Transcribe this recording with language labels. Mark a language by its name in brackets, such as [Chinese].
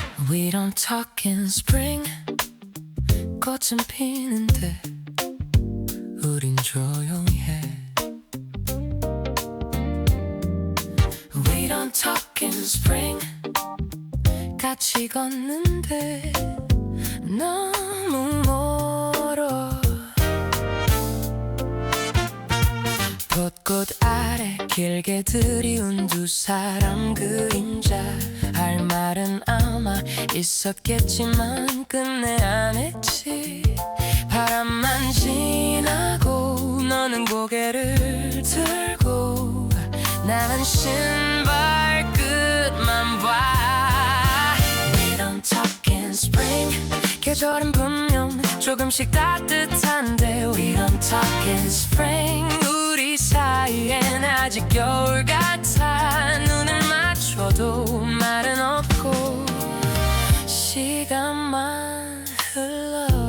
[English] We don't talk in spring, [Korean] 꽃은 피는데 우린 조용히 해. [English] We don't talk in spring, [Korean] 같이 걷는데 너무 멀어. 벚꽃 아래 길게 들이운 두 사람 그림자, 할 말은 아마 있었겠지만 끝내 안 했지. 바람만 지나고 너는 고개를 들고, 나는 신발 끝만 봐. [English] We don't talk in spring, [Korean] 계절은 분명 조금씩 따뜻한데 [English] We don't talk in spring, [Korean] 우리 사이엔 아직 겨울 같아. 눈을 맞춰도 말은 없고 시간만 흘러.